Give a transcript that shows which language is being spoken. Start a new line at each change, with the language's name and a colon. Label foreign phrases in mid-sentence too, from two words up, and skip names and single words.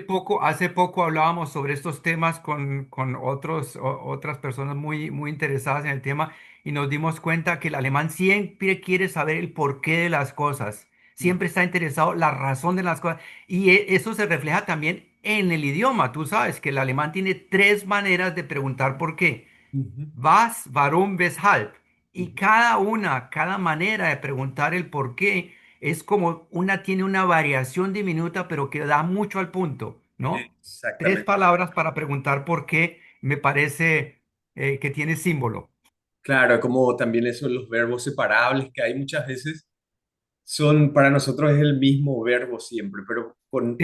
Spanish: Hace poco hablábamos sobre estos temas con otras personas muy interesadas en el tema y nos dimos cuenta que el alemán siempre quiere saber el porqué de las cosas, siempre está interesado en la razón de las cosas y eso se refleja también en el idioma. Tú sabes que el alemán tiene tres maneras de preguntar por qué. Ujú,
German: Was, warum, weshalb.
Spanish: Y ujú. cada manera de preguntar el por qué es como tiene una variación diminuta, pero que da mucho al punto, ¿no? Tres Exactamente. palabras para preguntar por qué me parece que tiene símbolo. Claro, como también eso, los verbos separables que hay muchas veces son, para nosotros es el mismo verbo siempre, pero con